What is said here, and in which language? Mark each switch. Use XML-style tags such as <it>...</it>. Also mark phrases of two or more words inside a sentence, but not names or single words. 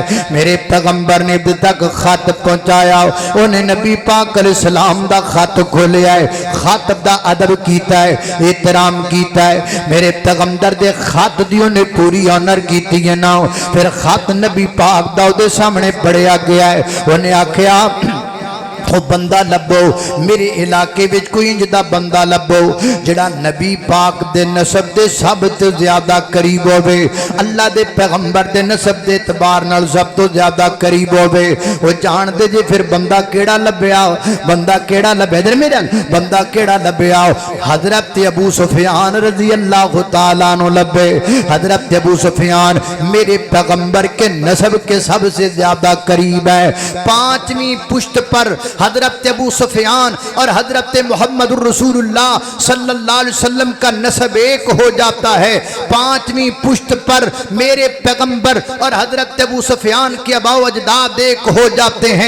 <ur>میرے پیغمبر نے اب تک خط پہنچایا،</ur> <pa>انہیں نبی پاک علیہ السلام دا خط کھولیا ہے، خط دا ادب کیتا ہے، احترام کیتا ہے۔ میرے پیغمبر دے خط دیوں نے پوری آنر کیتی ہے نا، پھر خط نبی پاک دا دے سامنے پڑھیا گیا ہے، انہیں آکھیا وہ بندہ لبو میرے علاقے وچ کوئی انجدہ بندہ لبو جڑا نبی پاک دے نسب دے سب تو زیادہ قریب ہوئے، اللہ دے پیغمبر دے نسب دے اعتبار نال سب تو زیادہ قریب ہوئے۔ وہ جان دے جے پھر بندہ کیڑا لبیا، بندہ کیڑا لبیا، ادھر میرے بندہ کیڑا لبیا، حضرت ابو سفیان</pa> <ar>رضی اللہ تعالیٰ عنہ</ar> <pa>لبے۔</pa> <ur>حضرت ابو سفیان میرے پیغمبر کے نسب کے سب سے زیادہ قریب ہے، 5ویں پشت پر حضرت ابو سفیان اور حضرت محمد الرسول اللہ</ur> <ar>صلی اللہ علیہ وسلم</ar> <ur>کا نسب ایک ہو جاتا ہے، 5ویں پشت پر میرے پیغمبر اور حضرت ابو سفیان کے آباء و اجداد ایک ہو جاتے ہیں۔</ur>